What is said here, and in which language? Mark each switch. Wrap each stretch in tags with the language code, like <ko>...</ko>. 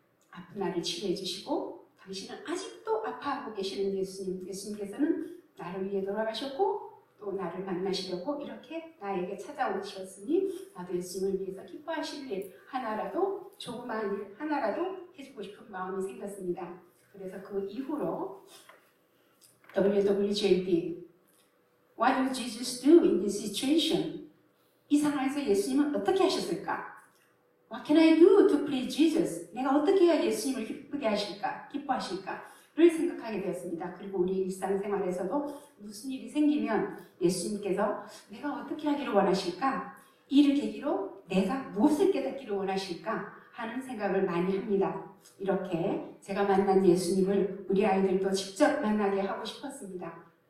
<ko>아픈 나를 치료해 주시고 당신은 아직도 아파하고 계시는 예수님께서는 나를 위해 돌아가셨고 또 나를 만나시려고 이렇게 나에게 찾아오셨으니 나도 예수님을 위해서 기뻐하실 일 하나라도 조그마한 일 하나라도 해주고 싶은 마음이 생겼습니다. 그래서 그 이후로</ko> <en>WWJD What would Jesus do in this situation?</en> <ko>이 상황에서 예수님은 어떻게 하셨을까?</ko> <en>What can I do to please Jesus?</en> <ko>내가 어떻게 해야 예수님을 기쁘게 하실까? 기뻐하실까? 를 생각하게 되었습니다. 그리고 우리 일상생활에서도 무슨 일이 생기면 예수님께서 내가 어떻게 하기를 원하실까? 이를 계기로 내가 무엇을 깨닫기를 원하실까? 하는 생각을 많이 합니다. 이렇게 제가 만난 예수님을 우리 아이들도 직접 만나게 하고 싶었습니다.</ko>